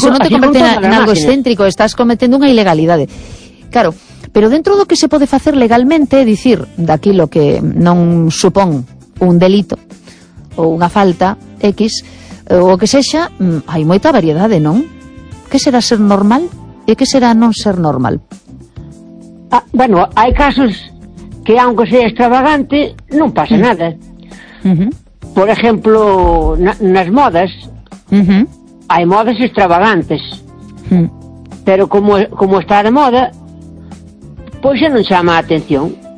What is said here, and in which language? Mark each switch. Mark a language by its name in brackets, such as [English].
[Galician] iso non te converte en algo excéntrico, estás cometendo unha ilegalidade. Claro, pero dentro do que se pode facer legalmente, dicir, daqui lo que non supón un delito ou unha falta X, o que sexa, hai moita variedade, non? Que será ser normal e que será non ser normal? [Spanish] Ah, bueno, hay casos que aunque sea extravagante, no pasa nada. Por ejemplo, las modas, hay modas extravagantes. Pero como está de moda, pues ya no llama la atención.